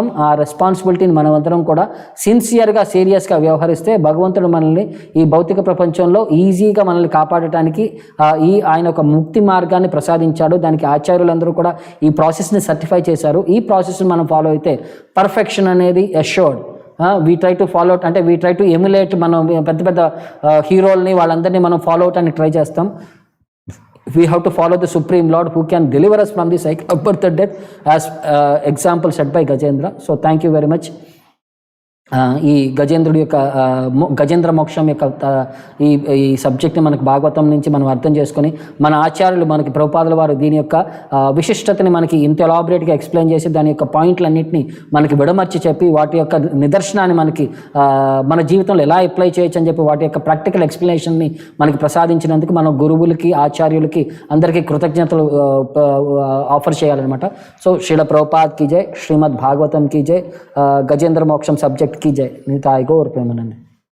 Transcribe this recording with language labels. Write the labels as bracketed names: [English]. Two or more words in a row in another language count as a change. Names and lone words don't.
[Telugu] ఆ రెస్పాన్సిబిలిటీని మనమందరం కూడా సిన్సియర్గా సీరియస్గా వ్యవహరిస్తే భగవంతుడు మనల్ని ఈ భౌతిక ప్రపంచంలో ఈజీగా మనల్ని కాపాడటానికి ఆయన ఒక ముక్తి మార్గాన్ని ప్రసాదించాడు. దానికి ఆచార్యులందరూ కూడా ఈ ప్రాసెస్ని సర్టిఫై చేశారు. ఈ ప్రాసెస్ని మనం ఫాలో అయితే పర్ఫెక్షన్ అనేది అష్యూర్డ్. [English] we try to follow out [Telugu] అంటే [English] we try to emulate, [Telugu] మనం పెద్ద పెద్ద హీరోల్ని వాళ్ళందరినీ మనం [English] follow out [Telugu] అని ట్రై చేస్తాం. [English] we have to follow the supreme lord who can deliver us from the cycle of birth and death as example set by Gajendra. so thank you very much. [Telugu] ఈ గజేంద్రుడి యొక్క గజేంద్ర మోక్షం యొక్క ఈ సబ్జెక్ట్ని మనకు భాగవతం నుంచి మనం అర్థం చేసుకొని, మన ఆచార్యులు మనకి ప్రభుపాదుల వారు దీని యొక్క విశిష్టతని మనకి ఇంత ఎలాబరేట్గా ఎక్స్ప్లెయిన్ చేసి దాని యొక్క పాయింట్లన్నింటినీ మనకి విడమర్చి చెప్పి వాటి యొక్క నిదర్శనాన్ని మనకి మన జీవితంలో ఎలా అప్లై చేయొచ్చు అని చెప్పి వాటి యొక్క ప్రాక్టికల్ ఎక్స్ప్లెనేషన్ని మనకి ప్రసాదించినందుకు మనం గురువులకి ఆచార్యులకి అందరికీ కృతజ్ఞతలు ఆఫర్ చేయాలన్నమాట. [Hindi] सो श्रील प्रभुपाद की जय, श्रीमद् भागवतम् की जय, गजेन्द्र मोक्षम् सब्जेक्ट की जय. निताय गौर प्रेमानंद.